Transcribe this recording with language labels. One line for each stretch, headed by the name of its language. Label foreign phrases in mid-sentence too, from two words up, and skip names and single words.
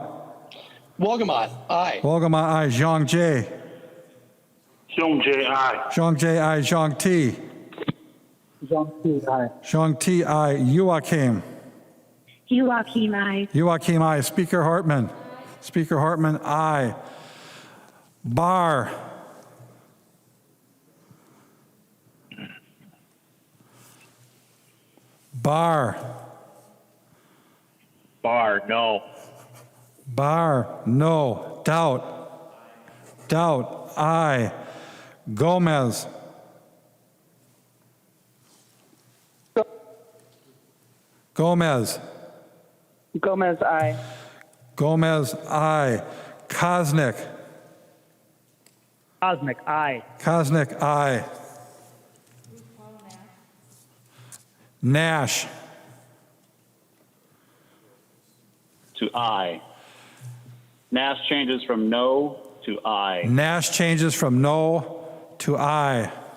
English: Wolgamott, aye. Wolgamott, aye. Zhang Jie. Xiong J, aye. Zhang Jie, aye. Zhang Ti. Zhang T, aye. Zhang Ti, aye. Joachim. Joachim, aye. Joachim, aye. Speaker Hartman. Speaker Hartman, aye. Barr. Barr. Barr, no. Barr, no. Doubt. Doubt, aye. Gomez. Gomez. Gomez, aye. Gomez, aye. Kosnick. Cosmic, aye. Kosnick, aye. Nash. To aye. Nash changes from no to aye. Nash changes from no to aye.